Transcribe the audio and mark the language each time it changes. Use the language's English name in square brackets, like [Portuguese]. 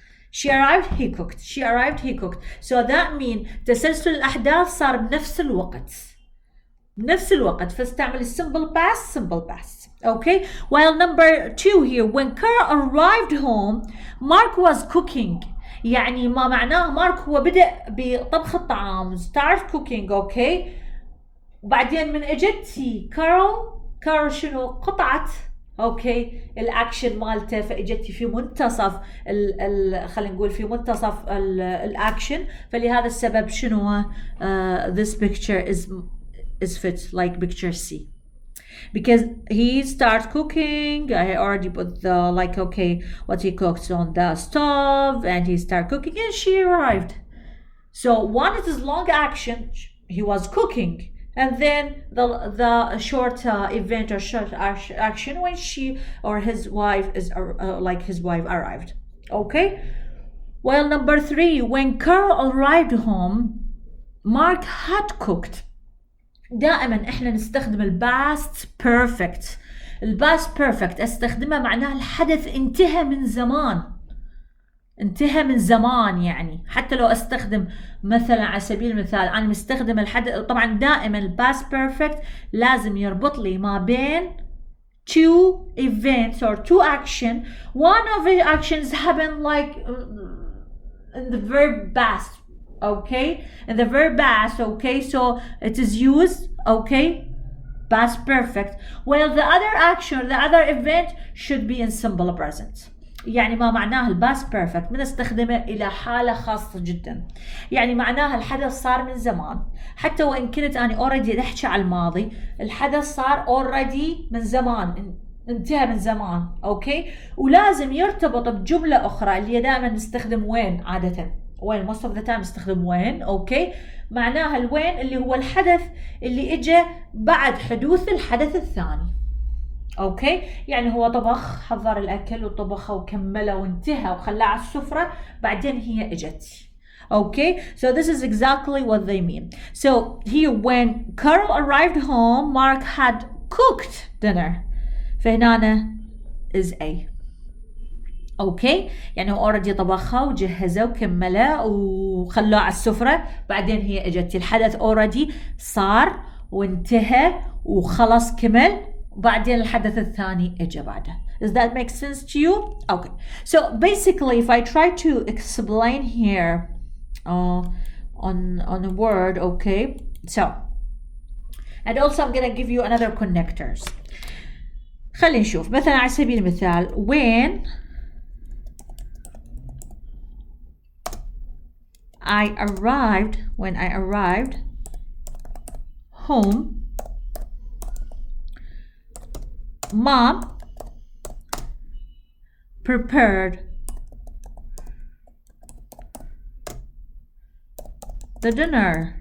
[English] She arrived, he cooked. She arrived, he cooked. So that means [Arabic] تسلسل الأحداث صار بنفس الوقت. بنفس الوقت فاستعمل [English] simple past simple past. Okay, while number 2 here, when Carl arrived home Mark was cooking. [Arabic] يعني ما معناه مارك هو بدأ بطبخ الطعام [English] start cooking. [Arabic] okay, وبعدين من اجت كارول شنو قطعت اوكي الاكشن مالته فاجت في منتصف خلينا نقول في منتصف الاكشن فلهذا السبب شنو [English] this picture is fit like picture C because he starts cooking. I already put the like okay what he cooked on the stove and he started cooking and she arrived. So one is long action, he was cooking, and then the short event or short action when she or his wife is like his wife arrived. Okay, well number 3, when Carl arrived home Mark had cooked. [Arabic] دائما احنا نستخدم الباست بيرفكت. الباست بيرفكت استخدمها معناها الحدث انتهى من زمان، انتهى من زمان. يعني حتى لو استخدم مثلا على سبيل المثال انا مستخدم الحدث، طبعا دائما الباست بيرفكت لازم يربط لي ما بين [English] two events or two action. One of the actions happen like in the verb past. Okay, in the verb past. Okay, so it is used okay past perfect, while the other action or the other event should be in simple present. [Arabic] يعني ما معناه الباست بيرفكت بنستخدمه إلى حالة خاصة جدا. يعني معناها الحدث صار من زمان، حتى وإن كنت أنا already أحكي على الماضي الحدث صار already من زمان، انتهى من زمان. أوكي، ولازم يرتبط بجملة أخرى اللي دائما نستخدم وين عادة. وين [English] most of the time [Arabic] نستخدم وين. أوكي، معناها الوين اللي هو الحدث اللي إجا بعد حدوث الحدث الثاني. اوكي، يعني هو طبخ، حضر الاكل وطبخه وكمله وانتهى وخلاه على السفره، بعدين هي اجت. [English] Okay, so this is exactly what they mean. So here when Carl arrived home Mark had cooked dinner. فهنا is A. [Arabic] اوكي، يعني هو already طبخها وجهزه وكمله وخلاه على السفره، بعدين هي اجت. الحدث already صار وانتهى وخلص كمل، وبعدين الحدث الثاني اجى بعده. [English] Does that make sense to you? Okay. So basically if I try to explain here on a word, okay. So and also I'm gonna give you another connectors. [Arabic] خلينا نشوف مثلا على سبيل المثال [English] when I arrived home Mom prepared the dinner.